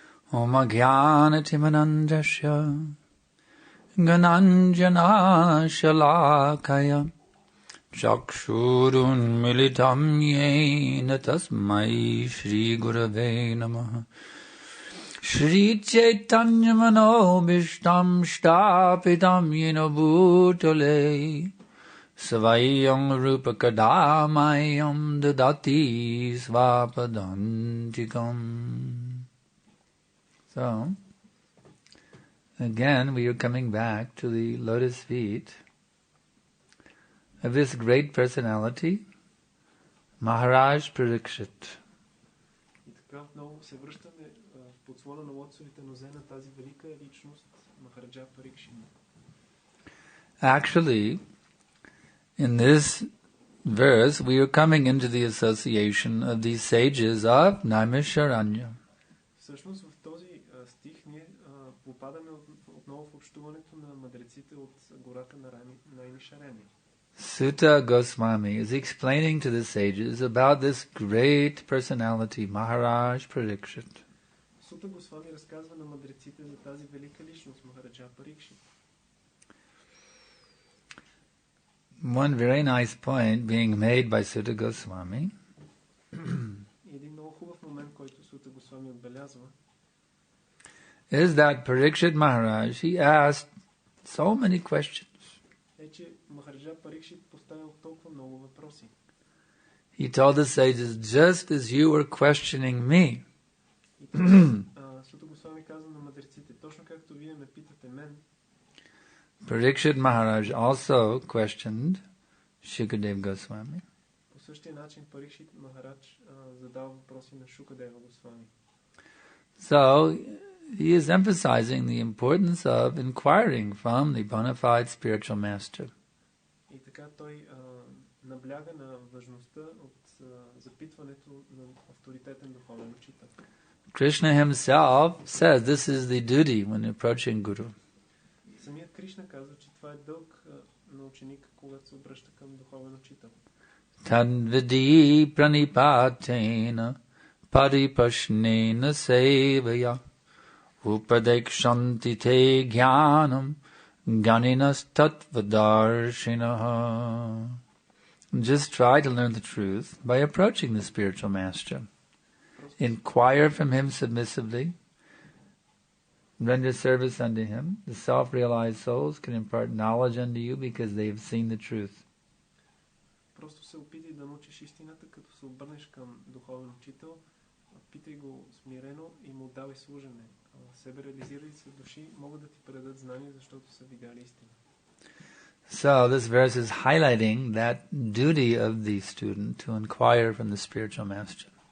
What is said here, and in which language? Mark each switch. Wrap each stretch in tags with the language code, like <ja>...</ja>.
<sa>Om Jnana Timanandasya Gananjana Shalakaya Chakshurun Militam Yena Tasmai Shri Gurave Namaha Shri Chaitanya Manobishtam Shtapitam Yena Bhutale Svayam Rupa Kadamayam Dadati Svapadantikam.</sa> <en>So, again, we are coming back to the lotus feet of this great personality, Maharaj Parikshit.</en> <bg>И така отново се връщаме в подслона на лотосовите нозе на тази велика личност Махараджа Парикшит.</bg> <en>Actually, in this verse, we are coming into the association of these sages of Naimisharanya.</en> <bg>Всъщност в този стих ние попадаме отново в общуването на мъдреците от гората на Наймишарани.</bg> <en>Sutta Goswami is explaining to the sages about this great personality, Maharaj Parikshit.</en> <bg>Сута Госвами разказва на мъдреците за тази велика личност, Махараджа Парикшит.</bg> <en>One very nice point being made by Sutta Goswami</en> <bg>Един много хубав момент, който Сута Госвами отбелязва,</bg> <en>is that Parikshit Maharaj, he asked so many questions.</en> <bg>е, че Махараджа Парикшит поставил толкова много въпроси.</bg> <en>He told the sages, just as you were questioning me,</en> <bg>И така, Сута Госвами каза на мъдреците, точно както вие ме питате мен,</bg> <en>Parikshit Maharaj also questioned Shukadev Goswami.</en> <bg>по същия начин Парикшит Махарадж задава въпроси на Шукадева Госвами.</bg> <en>So, he is emphasizing the importance of inquiring from the bona fide spiritual master.</en> <bg>И така той набляга на важността от запитването на авторитетен духовен учител.</bg> <en>Krishna himself says this is the duty when approaching Guru.</en> <bg>Самият Кришна казва, че това е дълг на ученика, когато се обръща към духовен учител.</bg> <sa>Tadvidi pranipatena paripashnena sevaya upadekshanti te jnanam ganinas tatvadarshinaha.</sa> <en>Just try to learn the truth by approaching the spiritual master. Inquire from him submissively. Render service unto him. The self-realized souls can impart knowledge unto you because they have seen the truth.</en> <bg>Просто се опитай да научиш истината, като се обърнеш към духовен учител, питай го смирено и му давай служене. Себе реализирали се души могат да ти предадат знания, защото са видяли истина.</bg> <en>So this verse is highlighting that duty of the student to inquire from the spiritual master.</en>